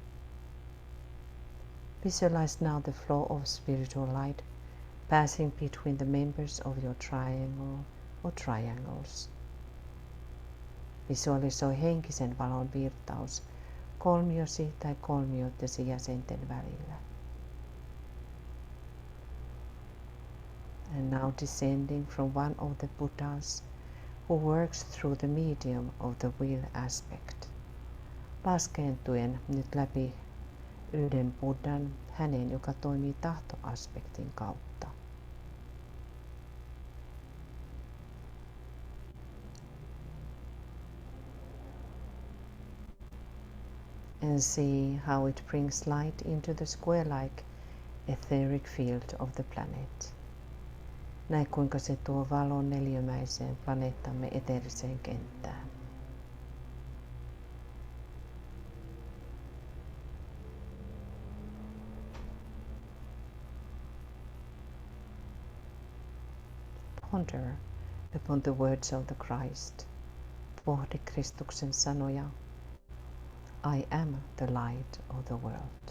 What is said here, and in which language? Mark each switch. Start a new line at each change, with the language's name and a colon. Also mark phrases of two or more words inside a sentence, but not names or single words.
English: Visualize now the flow of spiritual light passing between the members of your triangle or triangles.
Finnish: Visualisoi henkisen valon virtaus kolmiosi tai kolmioittesi jäsenten välillä.
English: And now descending from one of the Buddhas who works through the medium of the will aspect.
Finnish: Laskeentuen nyt läpi yhden Buddhan, hänen joka toimii tahtoaspektin kautta.
English: And see how it brings light into the square-like etheric field of the planet.
Finnish: Näe kuinka se tuo valon neliömäiseen planeettamme eteeriseen kenttään.
English: Ponder upon the words of the Christ.
Finnish: Pohdi Kristuksen sanoja.
English: I am the light of the world.